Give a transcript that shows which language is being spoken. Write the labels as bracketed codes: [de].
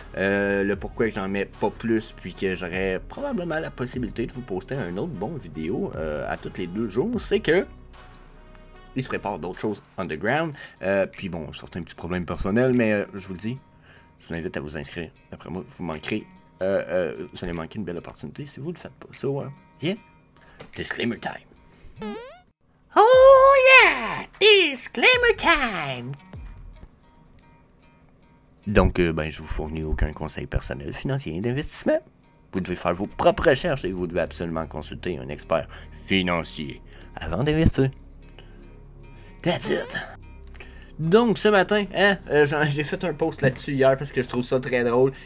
[fr] Le pourquoi j'en mets pas plus, puis que j'aurais probablement la possibilité de vous poster un autre bon vidéo à tous les 2 jours, c'est que il se prépare d'autres choses underground. Puis bon, certains petits problèmes personnels, mais je vous le dis, je vous invite à vous inscrire. Après moi, vous manquerez, vous allez manquer une belle opportunité si vous ne le faites pas. [en] So, yeah, disclaimer time. Oh yeah, disclaimer time. [fr] Donc, je vous fournis aucun conseil personnel, financier et d'investissement. Vous devez faire vos propres recherches et vous devez absolument consulter un expert financier avant d'investir. [en] That's it. [fr] Donc, ce matin, j'ai fait un post là-dessus hier parce que je trouve ça très drôle.